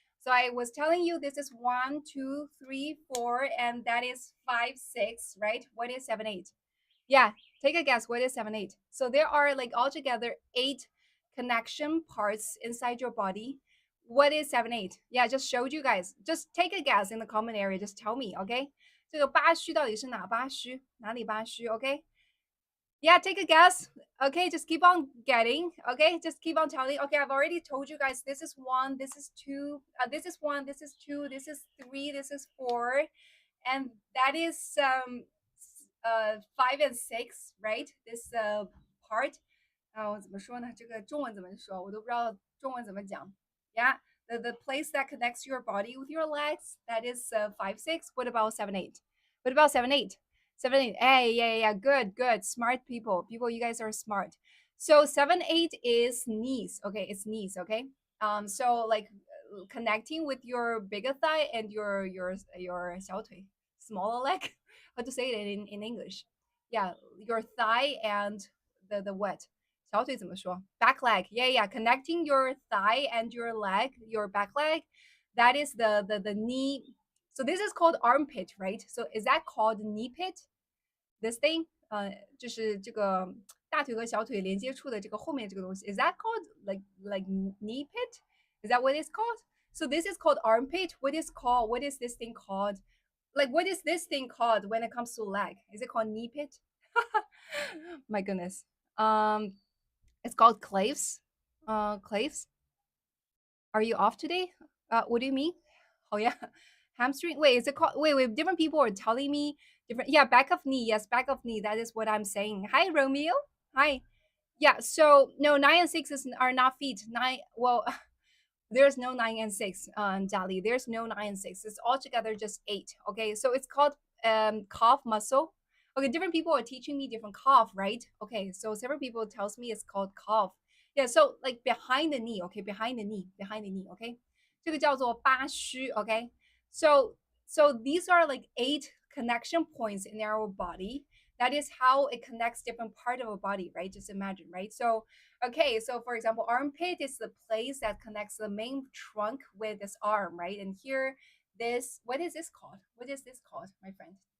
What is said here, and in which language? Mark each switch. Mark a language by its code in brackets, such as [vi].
[en] So I was telling you this is 1, 2, 3, 4, and that is 5, 6, right? What is 7, 8? Yeah, take a guess. What is 7, 8? So there are like altogether 8 connection parts inside your body. What is 7, 8? Yeah, just showed you guys. Just take a guess in the comment area. Just tell me, okay? [zh] 这个八虚到底是哪八虚？哪里八虚？ [en] OK？ Yeah, take a guess. Okay, just keep on getting. Okay, just keep on telling. Okay, I've already told you guys this is 1, this is 2, this is 1, this is 2, this is 3, this is 4, and that is 5 and 6, right? This part. [zh] 我怎么说呢？这个中文怎么说？我都不知道中文怎么讲。 [en] Yeah, the place that connects your body with your legs, that is 5, 6. What about 7, 8? What about 7, 8? 7, 8. Hey, yeah. Good, good. Smart people. People, you guys are smart. So 7, 8 is knees. Okay, it's knees. Okay. So like connecting with your bigger thigh and your 小腿, smaller leg. How to say it in English? Yeah, your thigh and the what? [zh] 小腿怎么说? [en] Back leg. Yeah. Connecting your thigh and your leg, your back leg. That is the knee. So this is called armpit, right? So is that called knee pit? This thing, [zh] 就是这个大腿和小腿连接处的这个后面这个东西. [en] Is that called like knee pit? Is that what it's called? So this is called armpit. What is this thing called? Like what is this thing called when it comes to leg? Is it called knee pit? My goodness. It's called claves. Claves. Are you off today? What do you mean? Oh yeah, hamstring. Wait, is it called? Wait. Different people are telling me different. Yeah, back of knee. Yes, back of knee. That is what I'm saying. Hi, Romeo. Hi. Yeah. So no, 9 and 6 are not feet. Nine. Well, there's no 9 and 6, Jali. There's no 9 and 6. It's altogether just 8. Okay, so it's called calf muscle. Okay, different people are teaching me different calf, right? Okay, so several people tells me it's called calf. Yeah, so like behind the knee. Okay, behind the knee. [zh] Okay, 这个叫做八虚. [en] Okay, so these are like 8 connection points in our body. That is how it connects different part of our body, right? Just imagine, right? So okay, so for example, armpit is the place that connects the main trunk with this arm, right? And here, what is this called? What is this called, my friend?